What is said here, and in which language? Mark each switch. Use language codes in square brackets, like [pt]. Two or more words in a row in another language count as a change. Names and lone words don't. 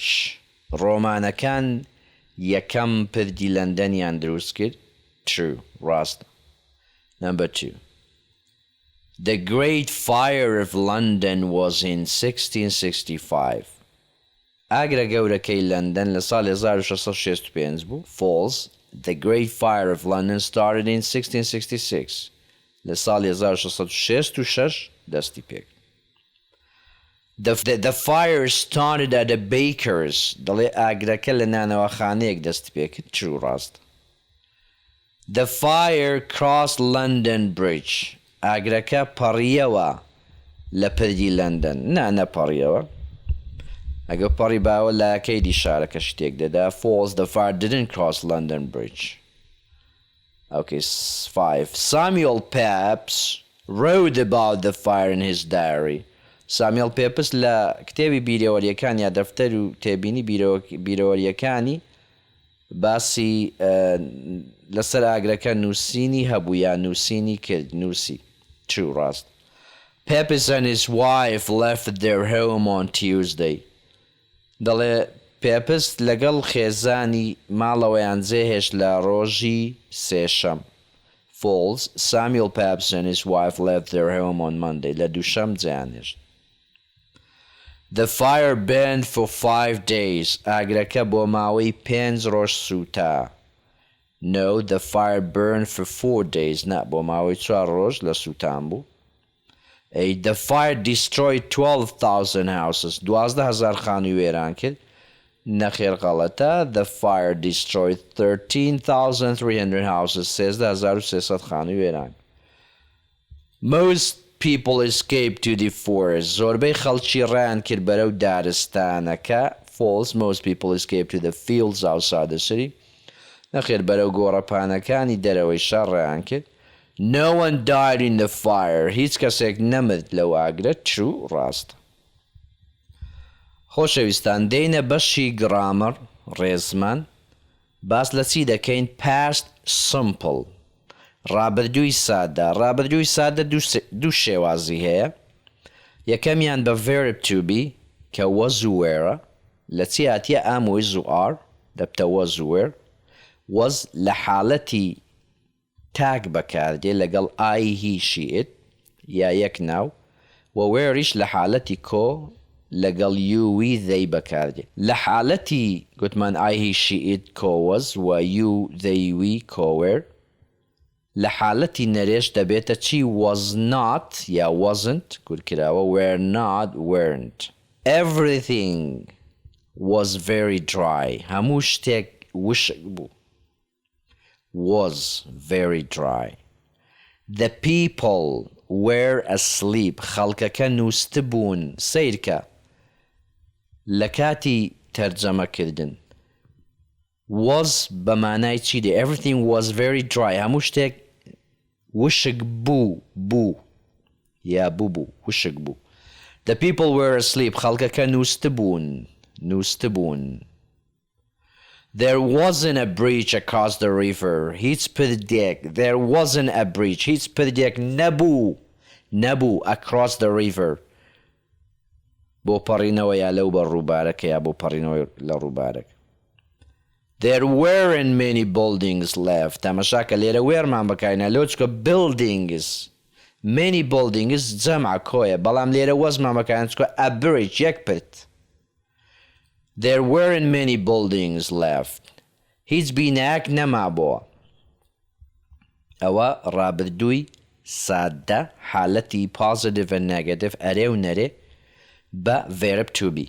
[ckb] ڕۆمانەکان یەکەم پردی لەندەنیان دروست کرد. [en] True. ڕاستە. Number 2. The Great Fire of London was in 1665. [ckb] ئاگرە گەورەکەی لەندەن لە ساڵی 1665 بوو. [en] False. The Great Fire of London started in 1666. [ckb] لە ساڵی 1666 دەستی پێک. [en] The fire started at a baker's. [ckb] دەڵێ ئاگرەکە لە نانەوەخانەیەک دەستی پێکرد. [en] True. ڕاست. The fire crossed London Bridge. [ckb] ئاگرەکە پەڕیەوە لە پردی لەندەن. نەپەڕیەوە. ئەگە پەڕی باوە لایەکەی دیشارەکە شتێک دەدا. [en] False. The fire didn't cross London Bridge. Okay. 5. Samuel Pepys wrote about the fire in his diary. [ckb] سامیێڵ پێپس لە کتێبی بیرەوەریەکان یا دەفتەر و تێبینی بیرەوەریەکانی باسی لەسەر ئاگرەکە نووسینی هەبوو یا نووسینی کرد. نووسی. [en] True. ڕاست. Pepys and his wife left their home on Tuesday. [ckb] دەڵێ پێپس لەگەڵ خێزانی ماڵەوەیان جێهێشت لە ڕۆژی سێشەم. [en] False. Samuel Pepys and his wife left their home on Monday. [ckb] لە دووشەم جێیانهێشت. [en] The fire burned for 5 days. [ckb] ئاگرەکە بۆ ماوەی 5 ڕۆژ سووتا. [en] No, the fire burned for 4 days. [ckb] نا بۆ ماوەی 4 ڕۆژ لە سووتان بوو. 8. [en] The fire destroyed 12,000 houses. [ckb] 12,000 خانووی وێران کرد. نەخێر غەڵەتە. [en] The fire destroyed 13,300 houses. [ckb] 13,300 خانووی وێران. [en] Most people escaped to the forest. [ckb] زۆربەی خەڵکی ڕایان کرد بەرەو دارستانەکە. [en] False. Most people escaped to the fields outside the city. [ckb] نەخێر بەرەو گۆڕەپانەکانی دەرەوەی شار ڕایان کرد. [en] No one died in the fire. [ckb] هیچ کەسێک نەمرد لەو ئاگرە. [en] True. ڕاست. [ckb] خۆشەویستان دێنە بەشی گرامەر ڕێزمان. باس لە چی دەکەین؟ [en] Past simple. [ckb] ڕابردووی سادە. ڕابردووی سادە دوو شێوازی هەیە. یەکەمیان بە [en] verb to be [ckb] کە was و were. لە چی هاتیە؟ [en] am is [ckb] و are. دەبتە was و were. was لە حاڵەتی تاگ بەکاردێ لەگەڵ [en] I, he, she, it [ckb] یا یەک ناو. و whereش لە حاڵەتی کۆ لەگەڵ [en] you, we, they [ckb] بەکاردێ. لە حاڵەتی گوتمان [en] I, he, she, it [ckb] کۆ was و [en] you, they, we [ckb] کۆ were. لە حاڵەتی نەرێش دەبێتە چی؟ [en] was not یا wasn't کورکراوە. were not, weren't. Everything was very dry. [ckb] هەموو شتێک وشک بوو. [en] Was very dry. The people were asleep. [ckb] خەڵکەکە نووستبوون. سیرکە لە کاتی تەرجەمەکردن. Was بە مانای چی دێ؟ [en] Everything was very dry. [ckb] هەموو شتێک وشک بوو یا بوو وشک بوو. [en] The people were asleep. [ckb] خەڵکەکە نووستبوون. [en] There wasn't a bridge across the river. [ckb] هیچ پردێک. [en] There wasn't a bridge. [ckb] هیچ پردێک نەبوو [en] across the river. [ckb] بۆ پەڕینەوە یا لەو بە ڕووبارەکە یا بۆ پەڕینەوە لە ڕووبارەکە. [en] There weren't many buildings left. [ckb] تەمەشاکە لێرە وێرمان بەکارێنە لۆ چکە buildings. [en] Many buildings [ckb] جەمع کۆیە بەڵام لێرە وەزمان بەکارێنە چکە [en] a bridge [ckb] یەک پرد. [en] There weren't many buildings left. [ckb] هیچ بینایەک نەما بۆ. ئەوە ڕابردووی سادە حالەتی [en] positive and negative [ckb] ئەرێ و نەرێ بە [en] verb to be.